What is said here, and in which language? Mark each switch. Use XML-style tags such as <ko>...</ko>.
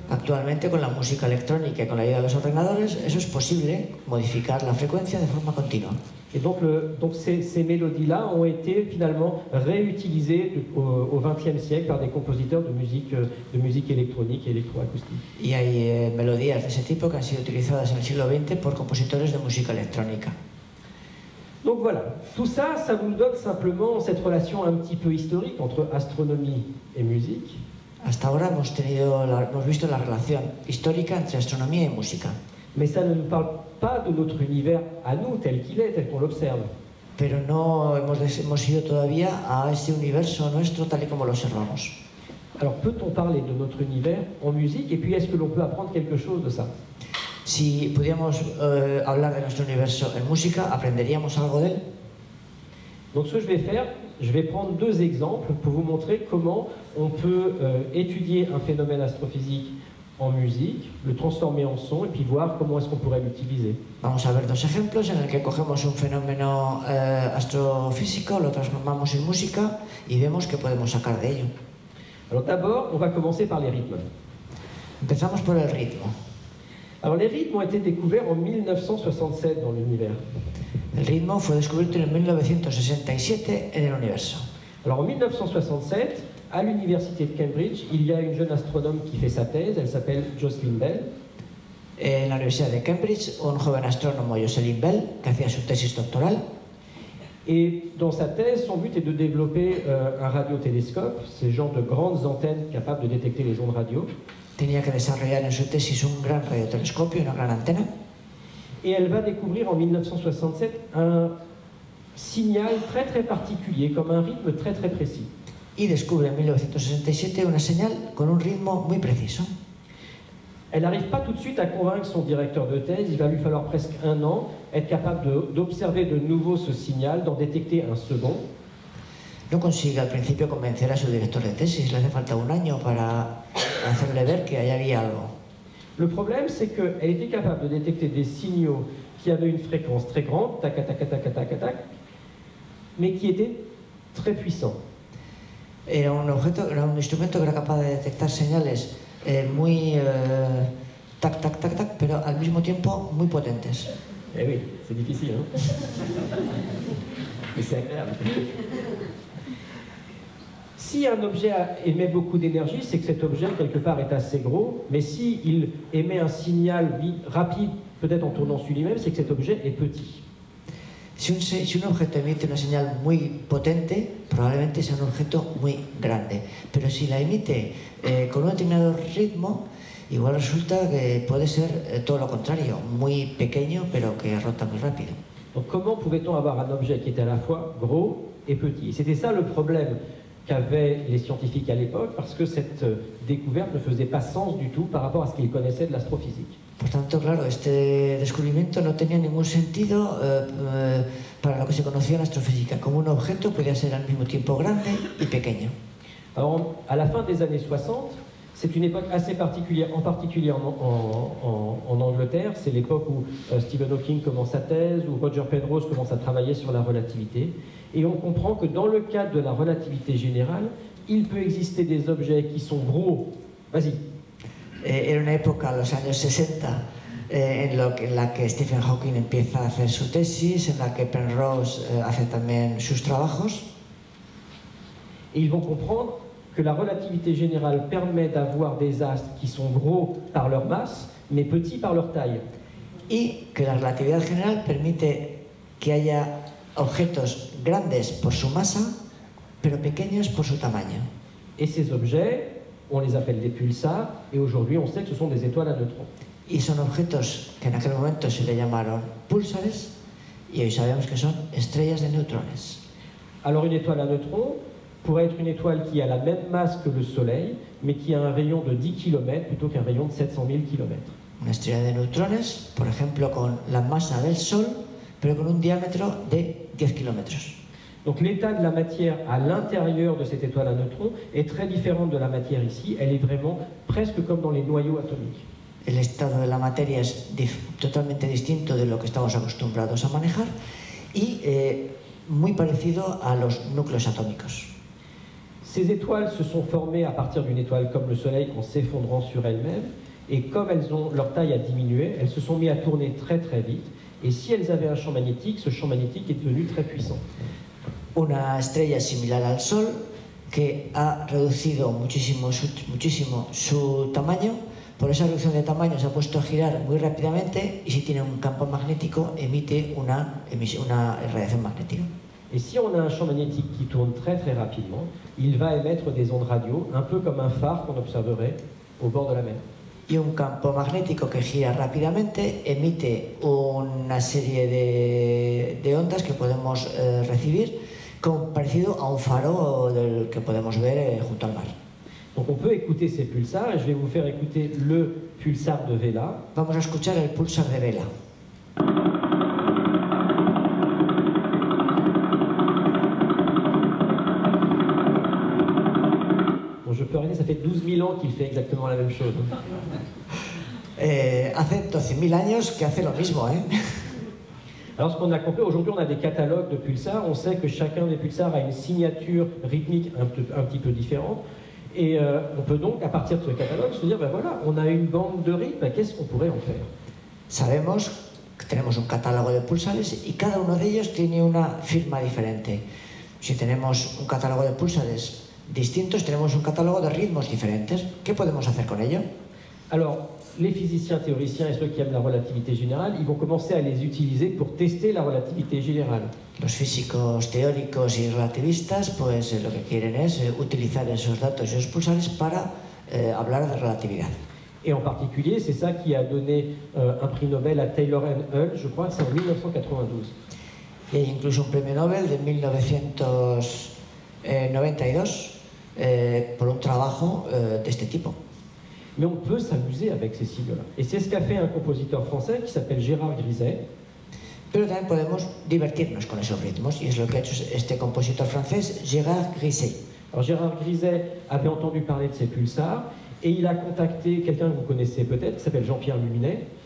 <es>Actualmente, con la música electrónica y con la ayuda de los ordenadores, eso es posible, modificar la frecuencia de forma continua.</es> <fr>Et donc ces mélodies-là ont été finalement réutilisées au XXe siècle par des compositeurs de musique électronique et électroacoustique.</fr> <es>Y hay melodías de ese tipo que han sido utilizadas en el siglo XX por compositores de música electrónica.</es> <fr>Donc voilà, tout ça, ça vous donne simplement cette relation un petit peu historique entre astronomie et musique.</fr> <es>Hasta ahora hemos visto la relación histórica entre astronomía y música.</es> <fr>Mais ça ne nous parle pas de notre univers à nous, tel qu'il est, tel qu'on l'observe.</fr> <es>Pero no hemos ido todavía a ese universo nuestro tal y como lo observamos.</es> <fr>Alors peut-on parler de notre univers en musique et puis est-ce que l'on peut apprendre quelque chose de ça?</fr> <es>Si pudiéramos hablar de nuestro universo en música, ¿aprenderíamos algo de él?</es> <fr>Donc ce que je vais faire, je vais prendre deux exemples pour vous montrer comment on peut étudier un phénomène astrophysique en musique, le transformer en son et puis voir comment est-ce qu'on pourrait l'utiliser.</fr> <es>Vamos a ver dos ejemplos en el que cogemos un fenómeno astrofísico, lo transformamos en música y vemos qué podemos sacar de ello.</es> <fr>Alors d'abord, on va commencer par les rythmes.</fr> <es>Empezamos por el ritmo.</es> <fr>Alors les rythmes ont été découverts en 1967 dans l'univers.</fr> <es>El ritmo fue descubierto en 1967 en el universo.</es> <fr>Alors en 1967, à l'université de Cambridge, il y a une jeune astronome qui fait sa thèse, elle s'appelle Jocelyn Bell.</fr> <es>En la Universidad de Cambridge, un joven astrónomo, Jocelyn Bell, que hacía su tesis doctoral.</es> <fr>Et dans sa thèse, son but est de développer un radiotélescope, ces genres de grandes antennes capables de détecter les ondes radio.</fr> <es>Tenía que desarrollar en su tesis un gran radiotelescopio, una gran antena.</es> <fr>Et elle va découvrir en 1967 un signal très très particulier, comme un rythme très très précis.</fr> <es>Y descubre en 1967 una señal con un ritmo muy preciso.</es> <fr>Elle n'arrive pas tout de suite à convaincre son directeur de thèse, il va lui falloir presque un an, être capable d'observer de nouveau ce signal, d'en détecter un second.</fr> <es>No consigue al principio convencer a su director de tesis, le hace falta un año para hacerle ver que ahí había algo.</es> <fr>Le problème, c'est qu'elle était capable de détecter des signaux qui avaient une fréquence très grande, tac, tac, tac, tac, tac, tac, mais qui étaient très puissants.</fr> <es>Era un instrumento que era capaz de detectar señales muy tac, tac, tac, tac, pero al mismo tiempo muy potentes.</es> <fr>Eh oui, c'est difficile, hein. Mais c'est agréable. Si un objet émet beaucoup d'énergie, c'est que cet objet, quelque part, est assez gros, mais s'il émet un signal rapide, peut-être en tournant sur lui-même, c'est que cet objet est petit.</fr> <es>Si un objeto emite una señal muy potente, probablemente sea un objeto muy grande. Pero si la emite con un determinado ritmo, igual resulta que puede ser todo lo contrario, muy pequeño pero que rota muy rápido.</es> <fr>Donc comment pouvait-on avoir un objet qui était à la fois gros et petit? C'était ça le problème qu'avaient les scientifiques à l'époque, parce que cette découverte ne faisait pas sens du tout par rapport à ce qu'ils connaissaient de l'astrophysique.</fr> <es>Por tanto, claro, este descubrimiento no tenía ningún sentido para lo que se conocía en astrofísica, como un objeto podía ser al mismo tiempo grande y pequeño.</es> <fr>Alors, à la fin des années 60, c'est une époque assez particulière, en particulier en Angleterre. C'est l'époque où Stephen Hawking commence sa thèse, où Roger Penrose commence à travailler sur la relativité. Et on comprend que dans le cadre de la relativité générale, il peut exister des objets qui sont gros. Vas-y.</fr> <es>Era una época, los años 60, en la que Stephen Hawking empieza a hacer su tesis, en la que Penrose hace también sus trabajos.</es> <fr>Et ils vont comprendre que la relativité générale permet d'avoir des astres qui sont gros par leur masse, mais petits par leur taille.</fr> <es>Y que la relatividad general permite que haya objetos grandes por su masa, pero pequeños por su tamaño.</es> <fr>Et ces objets, on les appelle des pulsars, et aujourd'hui on sait que ce sont des étoiles à neutrons.</fr> <es>Y son objetos que en aquel momento se le llamaron púlsares, y hoy sabemos que son estrellas de neutrones.</es> <fr>Alors une étoile à neutrons pourrait être une étoile qui a la même masse que le Soleil, mais qui a un rayon de 10 km plutôt qu'un rayon de 700 000 km.</fr> <es>Una estrella de neutrones, por ejemplo, con la masa del Sol, pero con un diámetro de 10 kilómetros.</es> <fr>Donc l'état de la matière à l'intérieur de cette étoile à neutrons est très différent de la matière ici. Elle est vraiment presque comme dans les noyaux atomiques.</fr> <es>El estado de la materia es totalmente distinto de lo que estamos acostumbrados a manejar y muy parecido a los núcleos atómicos.</es> <fr>Ces étoiles se sont formées à partir d'une étoile comme le Soleil en s'effondrant sur elle-même, et comme leur taille a diminué, elles se sont mises à tourner très très vite, et si elles avaient un champ magnétique, ce champ magnétique est devenu très puissant.</fr> <es>Una estrella similar al Sol que ha reducido muchísimo su tamaño. Por esa reducción de tamaño se ha puesto a girar muy rápidamente y si tiene un campo magnético emite una radiación magnética.</es> <fr>Et si on a un champ magnétique qui tourne très très rapidement, il va émettre des ondes radio, un peu comme un phare qu'on observerait au bord de la mer.</fr> <es>Y un campo magnético que gira rápidamente emite una serie de ondas que podemos recibir, parecido a un faro del que podemos ver junto al mar.</es> <fr>Donc on peut écouter ces pulsars, et je vais vous faire écouter le pulsar de Vela.</fr> <es>Vamos a escuchar el pulsar de Vela.</es> <fr>Bon, je peux arrêter, ça fait 12 000 ans qu'il fait exactement la même chose.</fr> <es>Hace 12 000 años que hace lo mismo, ¿eh?</es> <fr>Alors ce qu'on a compris, aujourd'hui on a des catalogues de pulsars, on sait que chacun des pulsars a une signature rythmique un petit peu différente, et on peut donc à partir de ce catalogue se dire, ben voilà, on a une bande de rythme, qu'est-ce qu'on pourrait en faire?</fr> <es>Sabemos que tenemos un catálogo de pulsares y cada uno de ellos tiene una firma diferente. Si tenemos un catálogo de pulsares distintos, tenemos un catálogo de ritmos diferentes. ¿Qué podemos hacer con ello?</es> <fr>Alors, les physiciens théoriciens et ceux qui aiment la relativité générale, ils vont commencer à les utiliser pour tester la relativité générale.</fr> <es>Los físicos teóricos y relativistas, pues lo que quieren es utilizar esos datos y esos pulsares para hablar de relatividad.</es> <fr>Et en particulier, c'est ça qui a donné un prix Nobel à Taylor and Hull, je crois que c'est en 1992.</fr> <es>Y hay incluso un premio Nobel de 1992 por un trabajo de este tipo.</es> <fr>Mais on peut s'amuser avec ces sigles-là. Et c'est ce qu'a fait un compositeur français qui s'appelle Gérard Griset.</fr> <es>Pero también podemos divertirnos con esos ritmos, y es lo que ha hecho este compositor francés, Gérard Griset.</es> <fr>Alors Gérard Griset avait entendu parler de ces pulsars, et il a contacté quelqu'un que vous connaissez peut-être, qui s'appelle Jean-Pierre Luminet.</fr>